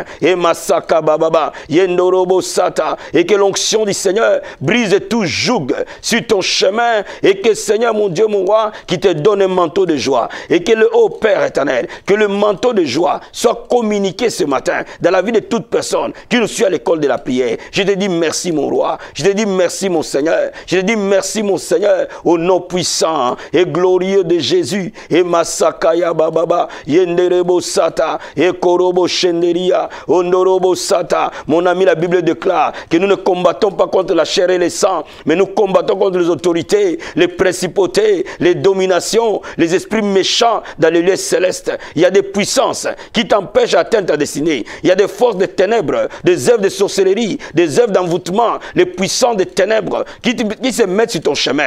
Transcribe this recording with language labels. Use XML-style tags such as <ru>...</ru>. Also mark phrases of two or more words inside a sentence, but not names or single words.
<fr>Et Masaka Bababa, Yendorobo Sata, et que l'onction du Seigneur brise tout joug sur ton chemin et que Seigneur mon Dieu, mon roi, qui te donne un manteau de joie et que le haut Père éternel, que le manteau de joie soit communiqué ce matin dans la vie de toute personne qui nous suit à l'école de la prière. Je te dis merci mon roi, je te dis merci mon Seigneur, je te dis merci mon Seigneur au nom puissant et glorieux de Jésus. Et Masakaya Bababa, Yenderebo Sata, et Korobo Shenderia, Ondorobo Sata. Mon ami, la Bible déclare que nous ne combattons pas contre la chair et le sang, mais nous combattons contre les autorités, les principautés, les dominations, les esprits méchants dans les lieux célestes. Il y a des puissances qui t'empêchent d'atteindre ta destinée. Il y a des forces de ténèbres, des œuvres de sorcellerie, des œuvres d'envoûtement, les puissances de ténèbres qui se mettent sur ton chemin.</fr>